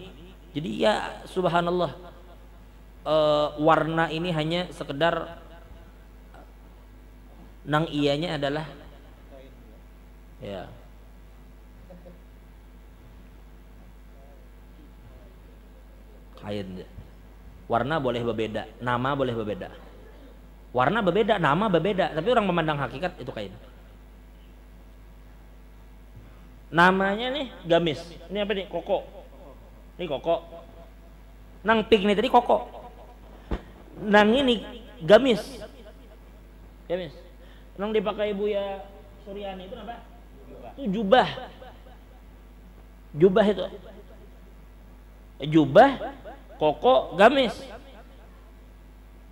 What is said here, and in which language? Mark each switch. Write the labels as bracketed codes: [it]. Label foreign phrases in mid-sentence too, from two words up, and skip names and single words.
[bjn] Jadi ya subhanallah, warna ini hanya sekedar nang iyanya adalah ya kain. [id] Warna boleh berbeda, nama boleh berbeda. Warna berbeda, nama berbeda, tapi orang memandang hakikat itu kain. Namanya nih gamis. Ini apa nih? Koko. Ini koko. [bjn] Nang pink nih tadi koko. Nang ini gamis. Gamis. Nang dipakai Buya Suryani itu apa? [id] Itu jubah. Jubah itu. Jubah, koko, gamis.